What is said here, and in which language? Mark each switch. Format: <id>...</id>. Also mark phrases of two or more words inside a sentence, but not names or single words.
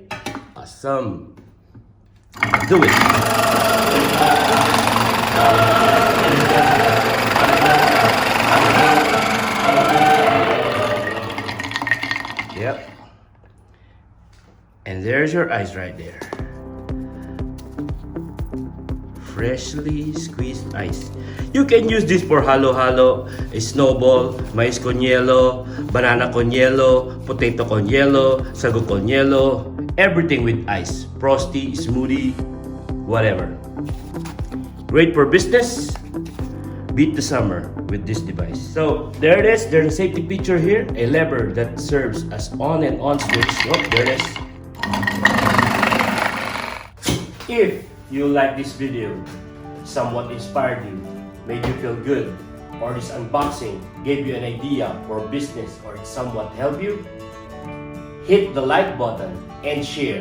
<en>Awesome. Do it. Yep. And there's your ice right there. Freshly squeezed ice. You can use this for halo-halo, a snowball, mais con yelo, banana con yelo, potato con yelo, sago con yelo, everything with ice. Frosty, smoothie, whatever. Great for business. Beat the summer with this device. So there it is. There's a safety feature here, a lever that serves as on and on switch. Oh, there it is. If you like this video, somewhat inspired you, made you feel good, or this unboxing gave you an idea for business or it somewhat helped you, hit the like button and share.</en>